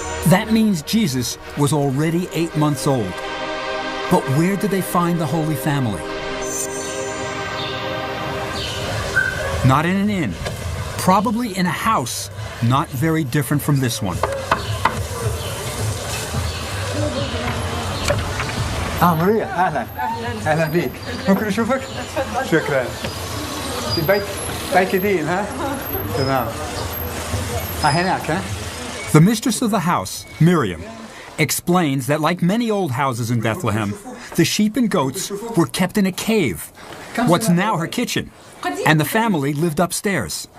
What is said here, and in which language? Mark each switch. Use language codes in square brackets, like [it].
[en] That means Jesus was already 8 months old. But where did they find the Holy Family? Not in an inn, probably in a house not very different from this one. [ar] ماريا اهلا اهلا بيك ممكن اشوفك شكرا البيت بيت قديم ها تمام هناك ها. [en] The mistress of the house, Miriam, explains that like many old houses in Bethlehem, the sheep and goats were kept in a cave, what's now her kitchen, and the family lived upstairs.